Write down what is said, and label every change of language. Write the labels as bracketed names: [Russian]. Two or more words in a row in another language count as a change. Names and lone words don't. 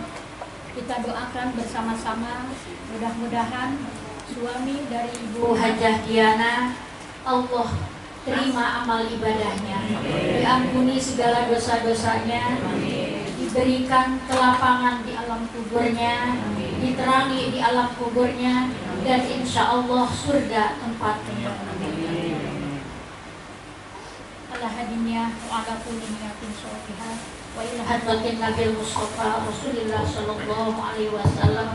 [Indonesian] Kita doakan bersama-sama, mudah-mudahan suami dari Ibu Hajah Diana Allah terima amal ibadahnya, diampuni segala dosa-dosanya, diberikan kelapangan di alam kuburnya, diterangi di alam kuburnya, dan [Arabic] إن شاء الله [Indonesian] surga tempatnya. [Arabic] على هذه النية وعلى كل نية صالحة وإلى حضرة النبي المصطفى رسول الله صلى الله عليه وسلم.